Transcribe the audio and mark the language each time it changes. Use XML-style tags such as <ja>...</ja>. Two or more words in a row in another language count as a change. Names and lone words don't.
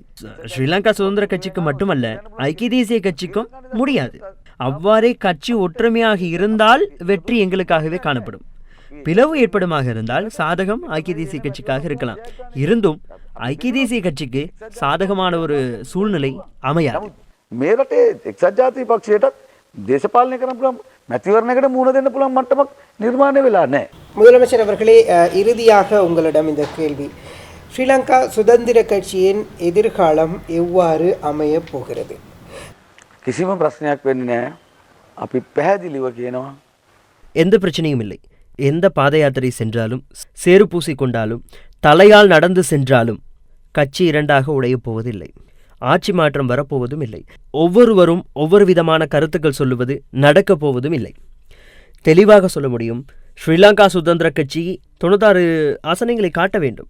<ta>ஸ்ரீலங்கா சுதந்திர கட்சிக்கு மட்டுமல்ல, ஐக்கிய தேசிய கட்சிக்கும் முடியாது. அவ்வாறே கட்சி ஒற்றுமையாக இருந்தால் வெற்றி எங்களுக்காகவே காணப்படும். பிளவு ஏற்படுமாக இருந்தால் சாதகம் ஐக்கிய தேசிய கட்சிக்காக இருக்கலாம். இருந்தும் ஐக்கிய தேசிய கட்சிக்கு சாதகமான ஒரு சூழ்நிலை அமையாது.</ta> <si>මේ රටේ එක්සත් ජාතික පක්ෂයටත් දේශපාලනය කරන්න පුළුවන් මැතිවරණයකට මුහුණ දෙන්න පුළුවන් මට්ටමක් නිර්මාණය වෙලා නැහැ.</si> <ta>முதலமைச்சர் அவர்களே, இறுதியாக உங்களிடம் இந்த கேள்வி, ஸ்ரீலங்கா சுதந்திர கட்சியின் எதிர்காலம் எவ்வாறு அமைய போகிறது?</ta> <si>කිසිම ප්‍රශ්නයක් වෙන්නේ නැහැ. අපි පැහැදිලිව කියනවා.</si> <ta>எந்த பிரச்சனையும் இல்லை. எந்த பாத யாத்திரை சென்றாலும், சேறு பூசிக்கொண்டாலும், தலையால் நடந்து சென்றாலும் கட்சி 2ஆக உடையப் போவதில்லை. ஆட்சி மாற்றம் வரப்போவதும் இல்லை. ஒவ்வொருவரும் ஒவ்வொரு விதமான கருத்துக்கள் சொல்லுவது நடக்கப் போவதும் இல்லை. தெளிவாக சொல்ல முடியும், ஸ்ரீலங்கா சுதந்திர கட்சி 96 ஆசனங்களை காட்ட வேண்டும்.</ta>